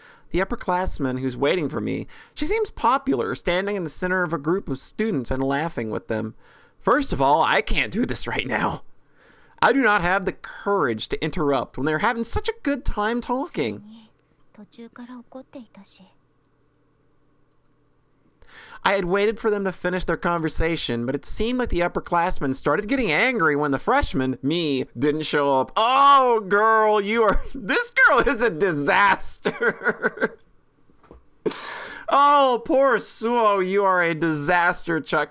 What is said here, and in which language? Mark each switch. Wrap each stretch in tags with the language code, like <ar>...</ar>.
<en>The upperclassman who's waiting for me, she seems popular, standing in the center of a group of students and laughing with them. First of all, I can't do this right now. I do not have the courage to interrupt when they're having such a good time talking.</en> <ja>途中から怒っていたし。</ja> <en>I had waited for them to finish their conversation, but it seemed like the upperclassmen started getting angry when the freshman, me, didn't show up. Oh, girl, this girl is a disaster. Oh, poor Suo, you are a disaster, Chuck.</en>